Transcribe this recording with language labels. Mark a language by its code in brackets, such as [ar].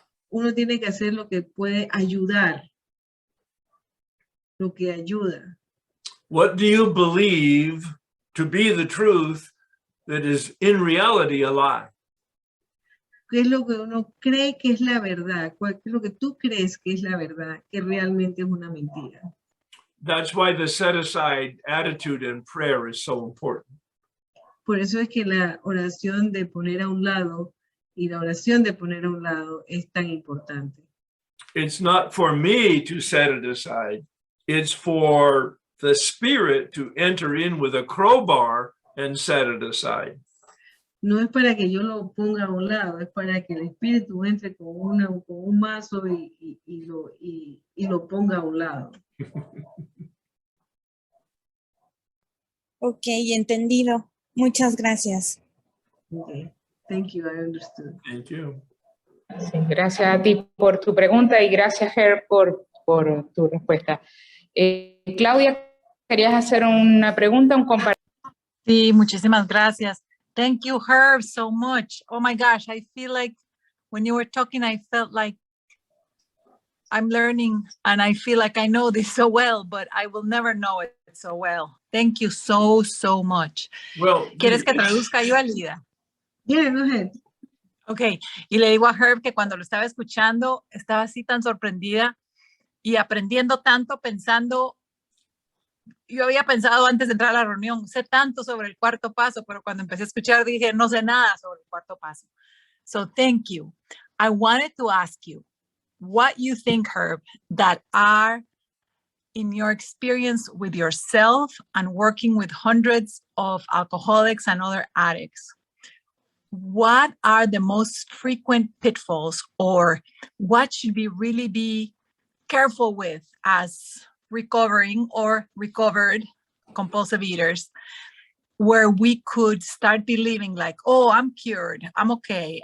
[es] Uno tiene que hacer lo que puede ayudar. Lo que ayuda. [en] What do you believe to be the truth that is in reality a lie? [es] qué es lo que uno cree que es la verdad, qué es lo que tú crees que es la verdad, que realmente es una mentira. [en] That's why the set-aside attitude in prayer is so important. [es] Por eso es que la oración de poner a un lado y la oración de poner a un lado es tan importante. [en] It's not for me to set it aside. It's for the Spirit to enter in with a crowbar and set it aside. [es] No es para que yo lo ponga a un lado, es para que el Espíritu entre con un mazo y lo ponga a un lado. Ok, entendido. Muchas gracias. [en] Okay. Thank you, I understood. Thank you. [es] Sí, gracias a ti por tu pregunta y gracias, Herb, por tu respuesta. Claudia, ¿querías hacer una pregunta, un comentario? Sí, muchísimas gracias. [en] Thank you, Herb, so much. Oh my gosh, I feel like when you were talking, I felt like I'm learning and I feel like I know this so well, but I will never know it so well. Thank you so, so much. Well, [es] ¿Quieres que traduzca yo, Alida? [en] Yeah, go ahead. [es] Ok, y le digo a Herb que cuando lo estaba escuchando, estaba así tan sorprendida y aprendiendo tanto, pensando, yo había pensado antes de entrar a la reunión, sé tanto sobre el cuarto paso, pero cuando empecé a escuchar dije, no sé nada sobre el cuarto paso. [en] So thank you. I wanted to ask you what you think, Herb, that are in your experience with yourself and working with hundreds of alcoholics and other addicts. What are the most frequent pitfalls, or what should we really be careful with as recovering or recovered compulsive eaters, where we could start believing like, oh, I'm cured, I'm okay.